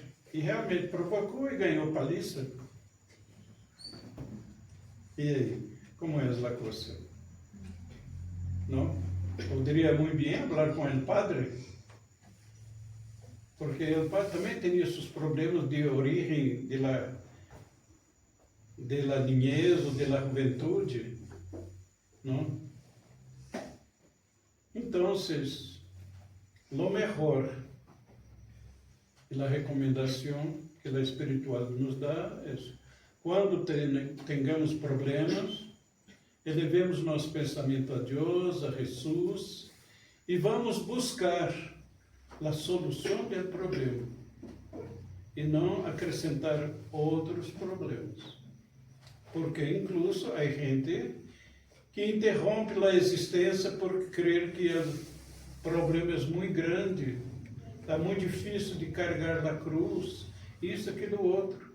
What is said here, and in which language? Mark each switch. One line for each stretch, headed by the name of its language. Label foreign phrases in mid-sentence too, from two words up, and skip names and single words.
Portuguese: E realmente provocou e ganhou paliça. E aí, como é a coisa? Não? Poderia muito bem falar com o padre, porque o padre também tinha seus problemas de origem
Spanish: de la niñez
Portuguese: ou
Spanish: de la
Portuguese: juventude, não?
Spanish: Entonces, lo mejor y la recomendación que la espiritual nos da es,
Portuguese: quando
Spanish: tengamos problemas,
Portuguese: elevemos nosso pensamento a Deus, a Jesus, e vamos buscar a solução do problema, e não acrescentar outros problemas. Porque incluso há gente que interrompe a existência por crer que o problema é muito grande, está muito difícil de carregar a cruz, isso, aquilo, outro.